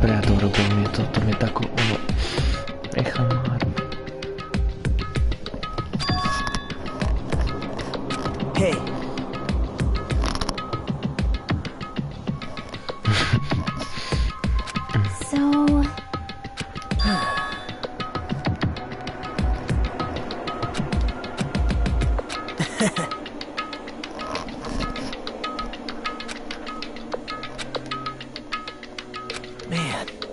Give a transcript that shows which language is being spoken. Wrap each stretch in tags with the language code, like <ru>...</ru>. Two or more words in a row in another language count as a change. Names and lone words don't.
<hr>adorable mi je to mi je tako ono, hamar.</hr> <en>Hey. So... Man.</en>